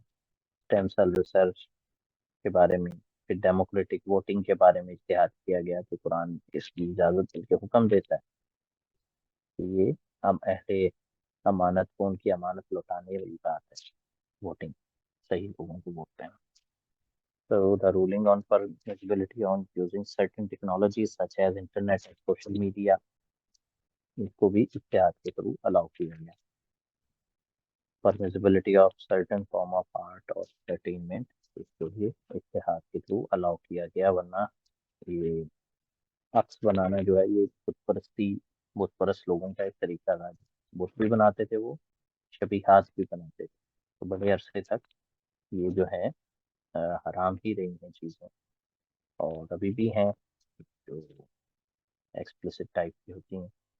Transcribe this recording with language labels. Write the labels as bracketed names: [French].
[Hindi] Stem cell research के बारे में, फिर डेमोक्रेटिक वोटिंग के बारे में इश्तिहार किया गया कि कुरान इसकी इजाज़त बल्कि हुक्म देता है कि ये हम अहले अमानत को उनकी अमानत लौटाने वाली बात है, वोटिंग, सही लोगों को वोट देना। [English] So the ruling on permissibility on using certain technologies such as internet and social media, [Hindi] इसको भी इत्तेहाद के थ्रू अलाउ किया गया। [English] permissibility of certain form of art और entertainment, [Hindi] इसको भी इत्तेहाद के थ्रू अलाउ किया गया, वरना ये अक्स बनाना जो है ये बुत परस्त लोगों का एक तरीका था। बुत भी बनाते थे वो, शबीहात भी बनाते थे। तो बड़े अरसे तक ये जो है हराम ही रही हैं चीज़ें, और अभी भी हैं जो एक्सप्लिसिट टाइप की होती हैं।